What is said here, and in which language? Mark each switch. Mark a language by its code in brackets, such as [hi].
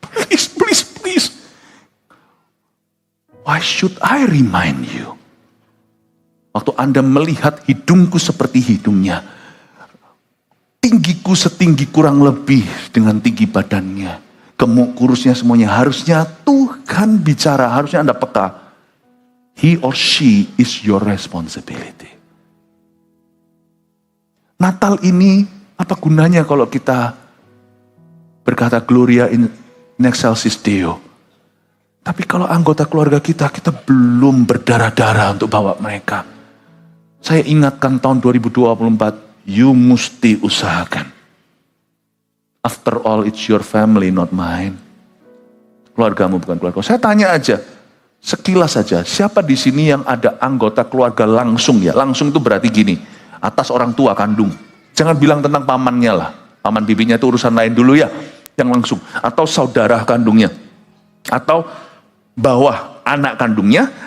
[en] Please. Why should I remind you? [id] Waktu Anda melihat hidungku seperti hidungnya, tinggiku setinggi kurang lebih dengan tinggi badannya, gemuk kurusnya semuanya, harusnya Tuhan bicara, harusnya Anda peka. [en] He or she is your responsibility. [id] Natal ini apa gunanya kalau kita berkata [la] Gloria in excelsis Deo, [id] tapi kalau anggota keluarga kita belum berdarah-darah untuk bawa mereka. Saya ingatkan tahun 2024, [en] you [id] mesti usahakan. [en] After all, it's your family, not mine. [id] Keluargamu bukan keluarga. Saya tanya aja, sekilas saja, siapa di sini yang ada anggota keluarga langsung ya? Langsung itu berarti gini, atas orang tua kandung. Jangan bilang tentang pamannya lah. Paman bibinya itu urusan lain dulu ya. Yang langsung. Atau saudara kandungnya. Atau bawah anak kandungnya.